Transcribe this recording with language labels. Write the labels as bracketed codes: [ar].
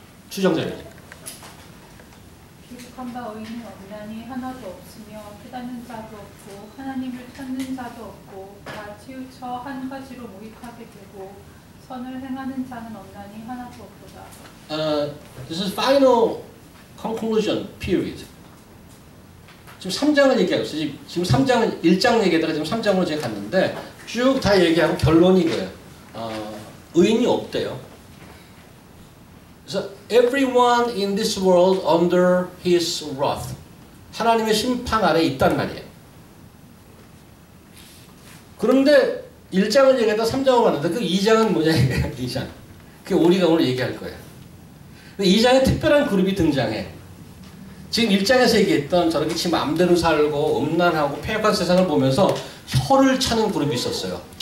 [ko] 추정자입니다. 기록한 바 의인은 없나니 하나도 없으며 깨닫는 자도 없고 하나님을 찾는 자도 없고 다 치우쳐 한 가지로 모익하게 되고 선을 행하는 자는 없나니 하나도 없도다. [en] This is final conclusion period. [ko] 지금 3장을 얘기하고 있어요. 지금 3장은 1장 얘기하다가 지금 3장으로 제가 갔는데 쭉 다 얘기하고 결론이 이거예요. 의인이 없대요. 그래서 [en] everyone in this world under his wrath. [ko] 하나님의 심판 아래에 있단 말이에요. 그런데 1장을 얘기하다 3장으로 갔는데 그 2장은 뭐냐 이거예요. 2장. 그게 우리가 오늘 얘기할 거예요. 2장에 특별한 그룹이 등장해. 지금 1장에서 얘기했던 저렇게 지 마음대로 살고 음란하고 폐역한 세상을 보면서 혀를 차는 그룹이 있었어요.